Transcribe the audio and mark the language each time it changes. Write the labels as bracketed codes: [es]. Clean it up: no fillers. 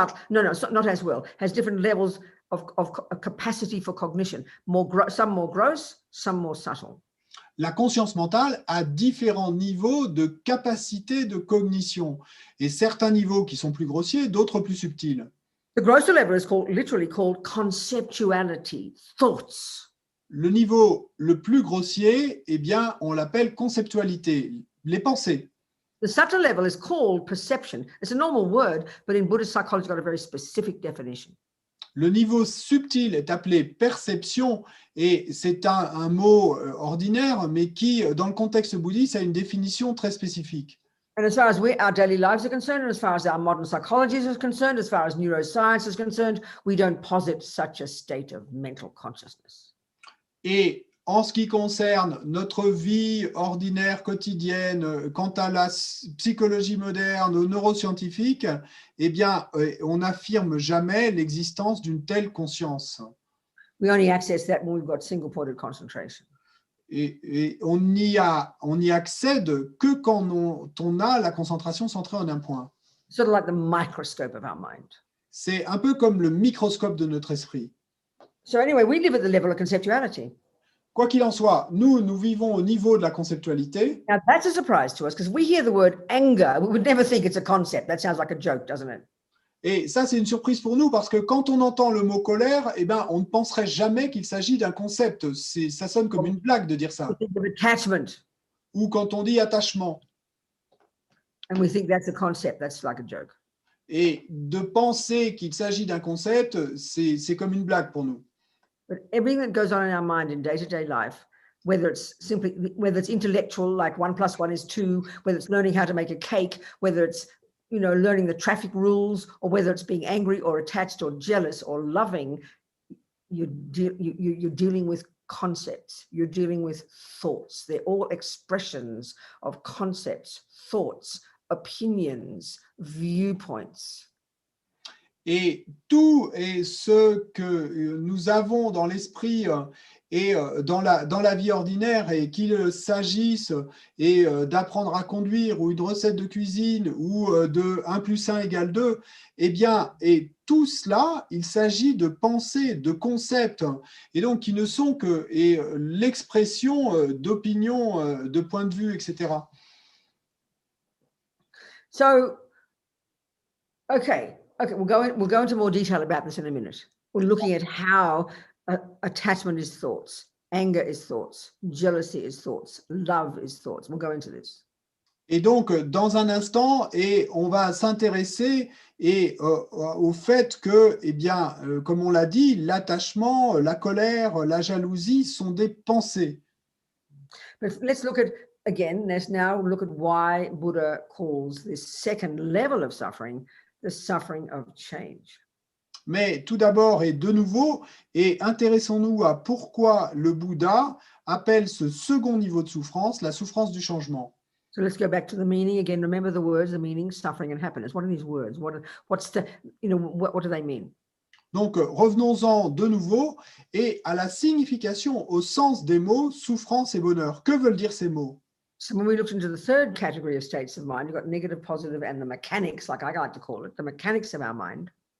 [en] Not as well, has different levels of capacity for cognition, some more gross, some more subtle. [fr] La conscience mentale a différents niveaux de capacité de cognition, et certains niveaux qui sont plus grossiers, d'autres plus subtils. [en] The grosser level is literally called conceptuality, thoughts. [fr] Le niveau le plus grossier, eh bien, on l'appelle conceptualité, les pensées. [en] The subtle level is called perception. It's a normal word, but in Buddhist psychology, it's got a very specific definition. [fr] Le niveau subtil est appelé perception, et c'est un mot ordinaire, mais qui, dans le contexte bouddhiste, a une définition très spécifique. [en] And as far as our daily lives are concerned, and as far as our modern psychology is concerned, as far as neuroscience is concerned, we don't posit such a state of mental consciousness. [fr] Et en ce qui concerne notre vie ordinaire, quotidienne, quant à la psychologie moderne, aux neuroscientifiques, eh bien, on n'affirme jamais l'existence d'une telle conscience. [en] We only access that when we've got single-pointed concentration. [fr] Et on n'y accède que quand on a la concentration centrée en un point. [en] Sort of like the microscope of our mind. [fr] C'est un peu comme le microscope de notre esprit. [en] So anyway, we live at the level of conceptuality. [fr] Quoi qu'il en soit, nous vivons au niveau de la conceptualité. [en] Now that's a surprise to us because we hear the word anger, we would never think it's a concept. That sounds like a joke, doesn't it? [fr] Et ça, c'est une surprise pour nous parce que quand on entend le mot colère, eh ben, on ne penserait jamais qu'il s'agit d'un concept. Ça sonne comme une blague de dire ça. [en] Attachment. [fr] Ou quand on dit attachement. [en] And we think that's a concept. That's like a joke. [fr] Et de penser qu'il s'agit d'un concept, c'est comme une blague pour nous. [en] But everything that goes on in our mind in day-to-day life, whether it's intellectual, like 1 + 1 is 2, whether it's learning how to make a cake, whether it's learning the traffic rules, or whether it's being angry or attached or jealous or loving, you're dealing with concepts, you're dealing with thoughts. They're all expressions of concepts, thoughts, opinions, viewpoints. [fr] Et tout ce que nous avons dans l'esprit et dans la vie ordinaire, et qu'il s'agisse d'apprendre à conduire, ou une recette de cuisine, ou de 1 + 1 = 2, eh bien, et tout cela, il s'agit de pensées, de concepts, et donc qui ne sont que l'expression d'opinions, de points de vue, etc. [en] So, okay, we'll go into more detail about this in a minute. We're looking at how attachment is thoughts, anger is thoughts, jealousy is thoughts, love is thoughts. We'll go into this. [fr] Et donc, dans un instant, on va s'intéresser au fait que, eh bien, comme on l'a dit, l'attachement, la colère, la jalousie sont des pensées. [en] But let's look at why Buddha calls this second level of suffering the suffering of change. [fr] Mais tout d'abord et de nouveau, intéressons-nous à pourquoi le Bouddha appelle ce second niveau de souffrance la souffrance du changement. [en] So let's go back to the meaning again. Remember the words, the meaning, suffering and happiness. What are these words? What do they mean? [fr] Donc, revenons-en de nouveau et à la signification, au sens des mots souffrance et bonheur. Que veulent dire ces mots? [en] So when we looked into the third category of states of mind, you've got negative, positive, and the mechanics, like I like to call it, the mechanics of our mind.